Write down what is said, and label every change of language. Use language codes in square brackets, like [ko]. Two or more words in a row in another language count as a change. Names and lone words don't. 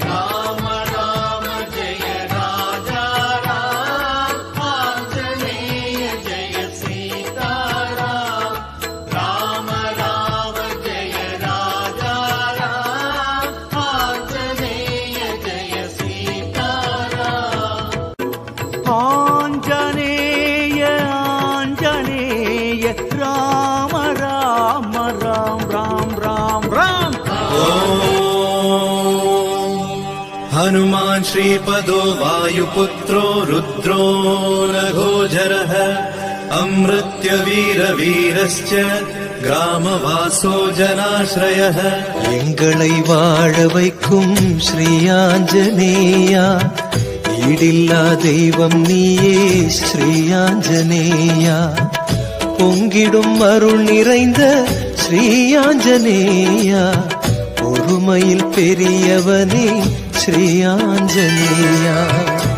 [sa] राम राम जय राजा राम, आञ्जनेय जय सीताराम. राम राम जय राजा राम, आञ्जनेय जय सीताराम. आञ्जनेय आञ्जनेय राम राम राम् राम् राम् राम् ராம் ராம். हनुमान् श्रीपदो वायुपुत्रो रुद्रो नघोजरः अमृत्यवीरवीरश्च ग्रामवासो जनाश्रयः. [ta] எங்களை வாழ வைக்கும் ஸ்ரீயாஞ்சனேயா, ஈடில்லா தெய்வம் நீயே ஸ்ரீயாஞ்சனேயா. பொங்கிடும் அருள் நிறைந்த ஸ்ரீயாஞ்சனேயா, ஒருமையில் பெரியவனே ஸ்ரீயாஞ்சனேயா.